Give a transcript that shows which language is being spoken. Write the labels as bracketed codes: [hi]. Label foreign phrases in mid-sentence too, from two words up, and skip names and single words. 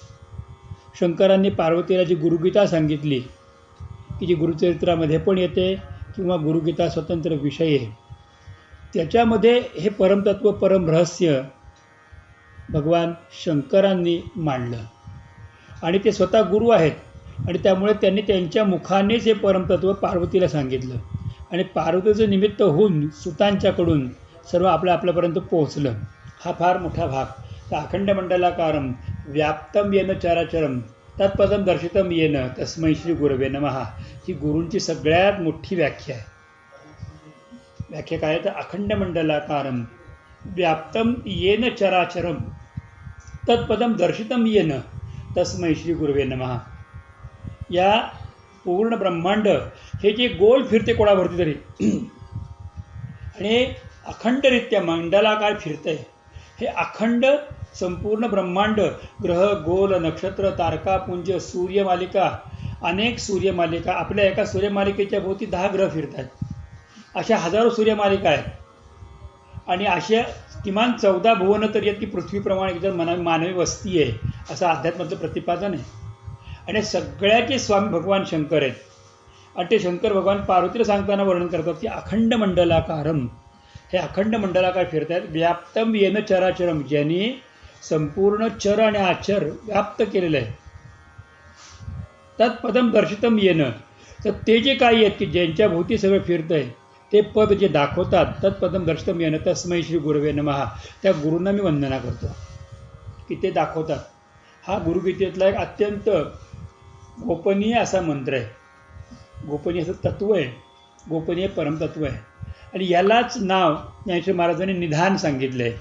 [mr] शंकरांनी पार्वतीला जी गुरुगीता सांगितली की जी गुरुचरित्रामध्ये पण येते किंवा गुरुगीता स्वतंत्र विषय आहे, त्याच्यामध्ये हे परमतत्व, परम रहस्य भगवान शंकरांनी मांडलं आणि ते स्वतः गुरु आहेत आणि त्यामुळे त्यांनी त्यांच्या मुखानेच हे परमतत्व पार्वतीला सांगितलं आणि पार्वतीचं निमित्त होऊन सुतांच्याकडून सर्व आपल्यापर्यंत पोहोचलं। हा फार मोठा भाग। [sa] तर अखंड मंडलाकारं व्याप्तं येन चराचरं तत्पदं दर्शितं येन तस्मै श्री गुरवे नमः, [mr] ही गुरूंची सगळ्यात मोठी व्याख्या आहे। व्याख्या काय, [sa] तर अखंड मंडलाकारं व्याप्तं येन चराचरं तत्पदं दर्शितं येन तस्मै श्री गुरुवे नमः. [mr] या पूर्ण ब्रह्मांड हे जे गोल फिरते कोणावरती तरी आणि अखंडरित्या मंडलाकार फिरतंय, हे अखंड संपूर्ण ब्रह्मांड, ग्रह, गोल, नक्षत्र, तारकापुंज, सूर्यमालिका, अनेक सूर्यमालिका, आपल्या एका सूर्यमालिकेच्या भोवती 10 ग्रह फिरत आहेत. अशा हजारो सूर्यमालिका आहेत आणि अशा किमान 14 भुवनं तर यात की पृथ्वीप्रमाणे एकदम मानवी वस्ती आहे असं अध्यात्माचं प्रतिपादन आहे. आणि सगळ्याचे स्वामी भगवान शंकर आहेत. आणि ते शंकर भगवान पार्वतीला सांगताना वर्णन करतात की [sa] अखंड मंडलाकारम, [mr] हे अखंड मंडलाकार फिरत आहेत. [sa] व्याप्तम येन चराचरम, [mr] ज्यांनी संपूर्ण चर आणि आचर व्याप्त केलेलं आहे. [sa] तत्पदम दर्शितम येणं, [mr] तर ते जे काही आहेत की ज्यांच्या भोवती सगळं फिरतं आहे ते पद जे दाखवतात, [sa] तत्पदम दर्शितम येणं तस्मै श्री गुरुवे नमः, [mr] त्या गुरूंना मी वंदना करतो की ते दाखवतात. हा गुरुगीतेतला एक अत्यंत गोपनीय असा मंत्र आहे, गोपनीय असं तत्त्व आहे, गोपनीय परमतत्व आहे. आणि यालाच नाव ज्ञानेश्वर महाराजांनी निधान सांगितलं आहे.